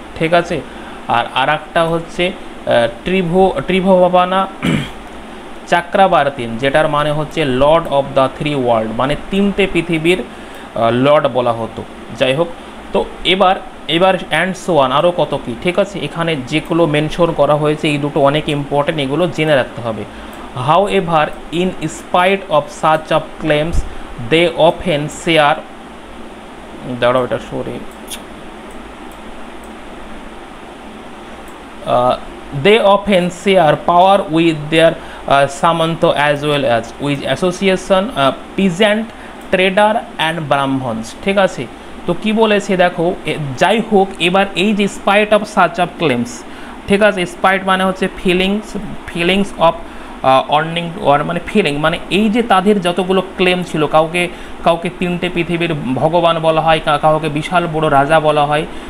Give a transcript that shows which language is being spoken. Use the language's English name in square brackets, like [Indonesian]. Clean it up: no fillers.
[Bangla] ঠিক আছে, আর একটা হচ্ছে ত্রিভুবনা চাক্রাবার্তিন, যেটার মানে হচ্ছে [English] lord of the three world, [Bangla] মানে তিনটে পৃথিবীর লর্ড বলা হতো। যাই হোক, তো এবার [English] and so on [Bangla] আরও কত কি। ঠিক আছে, এখানে যেগুলো মেনশন করা হয়েছে এই দুটো অনেক ইম্পর্টেন্ট, এগুলো জেনে রাখতে হবে। [English] however in spite of such of claims they often share, [Bangla] দাঁড়াও এটা sorry, [English] they often share power with their Samanto as well as with association peasant trader and brahmins। [Bangla] ঠিক আছে, তো কি বলেছে দেখো, যাই হোক এবার এই যে [English] spite of such of claims, [Bangla] ঠিক আছে, স্পাইট মানে হচ্ছে [English] feelings of yearning ওর [Bangla] মানে ফিলিং, মানে এই যে তাদের যতগুলো ক্লেম ছিল, কাউকে তিনটে পৃথিবীর ভগবান বলা হয়, কাউকে বিশাল বড় রাজা বলা হয়।